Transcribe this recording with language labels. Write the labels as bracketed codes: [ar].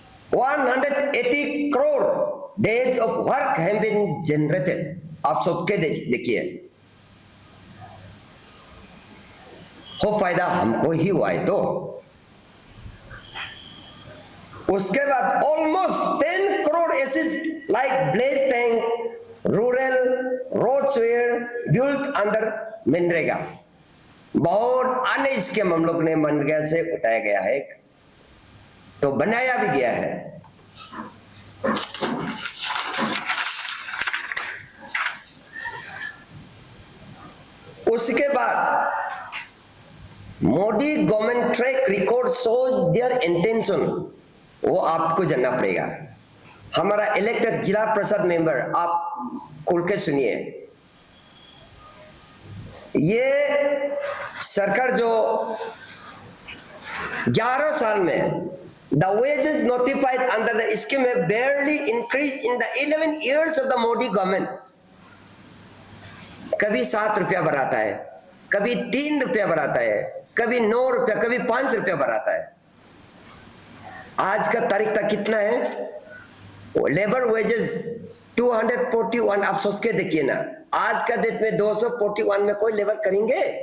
[en] 180 crore days of work have been generated. [hi] आप सोच के देखिए, हो फायदा हमको ही हुआ है। तो उसके बाद [en] almost 10 crore assets like blaze tank, rural roads were built under MNREGA. [hi] बहुत अन्य स्कीम हम लोग ने मनरेगा से उठाया गया है, तो बनाया भी गया है। उसके बाद [en] Modi government track record shows their intention, [hi] वो आपको जानना पड़ेगा। हमारा इलेक्टेड जिला परिषद मेंबर, आप खुल के सुनिए, ये सरकार जो 11 साल में [en] the wages notified under the scheme have barely increased in the 11 years of the Modi government। [hi] कभी 7 रुपया बढ़ाता है, कभी 3 रुपया बढ़ाता है, कभी 9 रुपया, कभी 5 रुपया बढ़ाता है। आज का तारीख तक कितना है? Labour wages 241। आप सोच के देखिए ना, आज का डेट में 241 में कोई लेबर करेंगे?